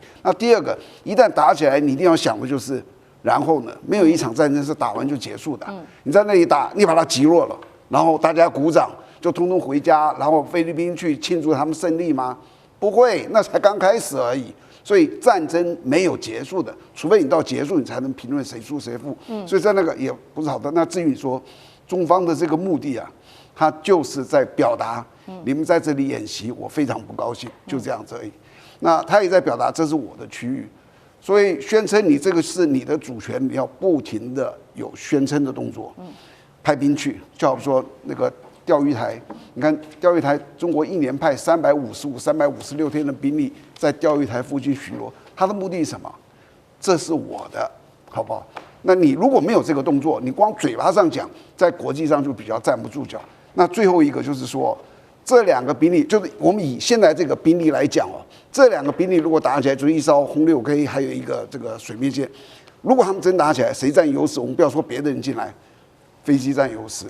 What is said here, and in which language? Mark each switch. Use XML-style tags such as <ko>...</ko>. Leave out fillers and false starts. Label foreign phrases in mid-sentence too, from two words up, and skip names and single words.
<zh>那第二個，一旦打起來，你一定要想的就是，然後呢，沒有一場戰爭是打完就結束的。你在那裡打，你把它擊落了，然後大家鼓掌，就通通回家，然後菲律賓去慶祝他們勝利嗎？不會，那才剛開始而已。所以戰爭沒有結束的，除非你到結束，你才能評論誰輸誰負。所以在那個也不是好的。那至於說中方的這個目的啊，他就是在表達，你們在這裡演習，我非常不高興，就這樣子而已。那他也在表達，這是我的區域，所以宣稱你這個是你的主權，你要不停的有宣稱的動作，派兵去，就好比說那個釣魚台，你看釣魚台，中國一年派356天的兵力在釣魚台附近巡邏，他的目的是什麼？這是我的，好不好？那你如果沒有這個動作，你光嘴巴上講，在國際上就比較站不住腳。那最後一個就是說，這兩個兵力，就是我們以現在這個兵力來講哦，這兩個兵力如果打起來，就是一艘轟6K，還有一個這個水面艦，如果他們真打起來，誰佔優勢？我們不要說別的人進來，飛機佔優勢。</zh>